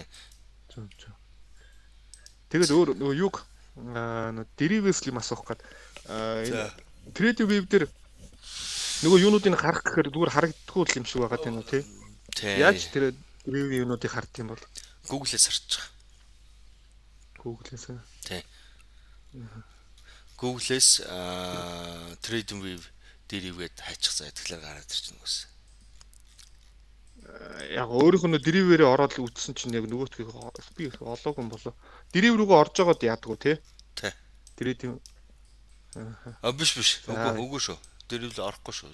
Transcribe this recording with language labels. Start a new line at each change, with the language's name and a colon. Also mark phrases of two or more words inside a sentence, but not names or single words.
Mongolian: Зөв. Тэгээд өөр нөгөө юг derivatives юм асуух гээд энэ
English: trading wave
Mongolian: дээр нөгөө юунуудыг харах гэхээр зүгээр харагддаггүй юм шиг байгаа тийм үү тий? Яаж тэр derivative юунуудыг хард юм бол Google-ээс харж байгаа. Google-ээс. Тий. Google-ээс
English: trading wave derivative
Mongolian: хайчих заа тэгэхээр гараад ирчихнэ үгүйс. Яг өөрийнх нь derivative-ээр ороод үзсэн чинь яг нөгөөтгийг би олоогүй юм болоо. Derivative руугаа орж байгаад яадаг уу тий? Тий. Trading Биш биш. За. Үгүй шүү. Дэрвэл орохгүй шүү.